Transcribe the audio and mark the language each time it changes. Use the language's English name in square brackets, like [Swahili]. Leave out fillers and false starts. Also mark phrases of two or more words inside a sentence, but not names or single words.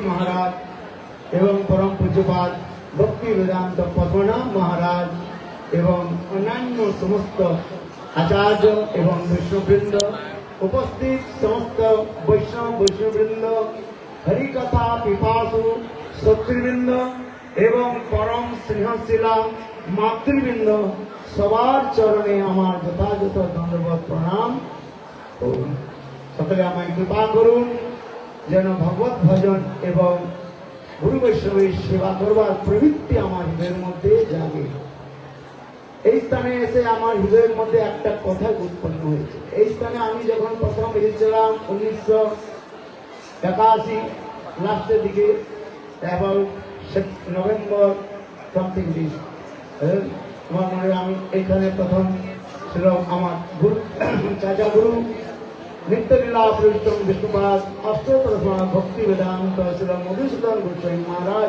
[Bangla] মহারাজ এবং পরম পূজ্যপাল ভক্তি বেদান্ত পদ্মনাভ মহারাজ এবং অন্যান্য সমস্ত আচার্য এবং বৈষ্ণববৃন্দ উপস্থিত সমস্ত বৈষ্ণববৃন্দ হরিকথা পিপাসু সত্রিবৃন্দ এবং পরম স্নেহশীলা মাতৃবৃন্দ সবার চরণে আমার যথাযথ দণ্ডবৎ প্রণাম। সকলে আমায় কৃপা করুন যেন ভগবৎ ভজন এবং গুরু বৈষ্ণবের সেবা করবার প্রবৃত্তি আমার হৃদয়ের মধ্যে জাগে। এই স্থানে এসে আমার হৃদয়ের মধ্যে একটা কথা উৎপন্ন হয়েছে। এই স্থানে আমি যখন প্রথম এসেছিলাম 1981 লাস্টের দিকে [English] about November something [Bangla] দিস আমার মনে আমি এইখানে প্রথম ছিল আমার গুরু চাচা গুরু নিত্য লীলা প্রবিষ্টং বিষ্ণুপাদ অষ্টোত্তর ভক্তি বেদান্ত ছিল মধুসূদন গোস্বামী মহারাজ।